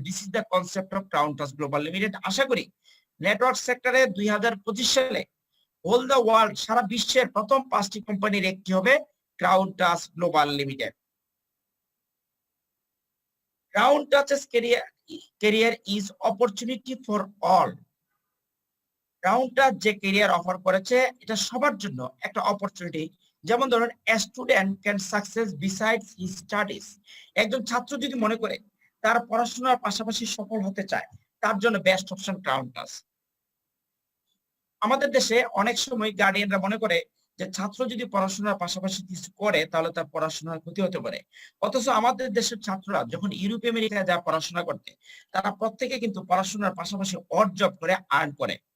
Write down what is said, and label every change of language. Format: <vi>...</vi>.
<en>this is the concept of</en> <bn>crown touch global limited. আশা করি network সেক্টরে 2025 সালে</bn> <en>whole the world,</en> <bn>সারা বিশ্বের প্রথম 5টি কোম্পানির একটি হবে crown touch global limited.</bn> <en>Crown Touch's career is opportunity for all.</en> <bn>Crown touch যে ক্যারিয়ার অফার করেছে এটা সবার জন্য একটা অপরচুনিটি। যেমন ধরুন,</bn> <en>a student can success besides his studies.</en> <bn>একজন ছাত্র যদি মনে করে তার পড়াশোনার পাশাপাশি সফল হতে চায়, তার জন্য বেস্ট অপশন ক্রাউন টাচ। আমাদের দেশে অনেক সময় গার্ডিয়ানরা মনে করে যে ছাত্র যদি পড়াশোনার পাশাপাশি কিছু করে তাহলে তার পড়াশোনার ক্ষতি হতে পারে। অথচ আমাদের দেশের ছাত্ররা যখন ইউরোপ আমেরিকায় যা পড়াশোনা করতে, তারা প্রত্যেকে কিন্তু পড়াশোনার পাশাপাশি অড জব করে আর্ন করে।</bn>